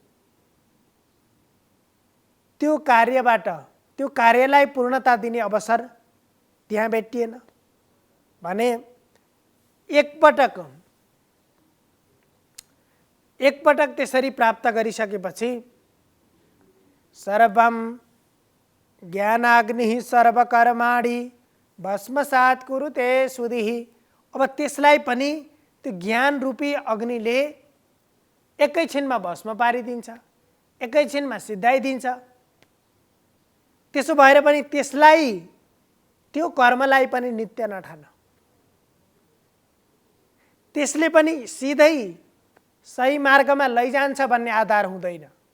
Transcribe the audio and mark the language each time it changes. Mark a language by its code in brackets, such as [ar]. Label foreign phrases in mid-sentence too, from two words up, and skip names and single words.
[ne] त्यो कार्यबाट त्यो कार्यलाई पूर्णता दिने अवसर त्यहाँ भेटिएन भने एकपटक त्यसरी प्राप्त गरिसकेपछि [sa] सर्वम ज्ञानाग्नि सर्वकर्माणि भस्मसात् कुरुते सुधिः। [ne] अब त्यसलाई पनि त्यो ज्ञान रूपी अग्निले एकैछिनमा भस्म पारिदिन्छ, एकैछिनमा सिद्धाइदिन्छ। त्यसो भएर पनि त्यसलाई त्यो कर्मलाई पनि नित्य नठान, त्यसले पनि सिधै सही मार्गमा लैजान्छ भन्ने आधार हुँदैन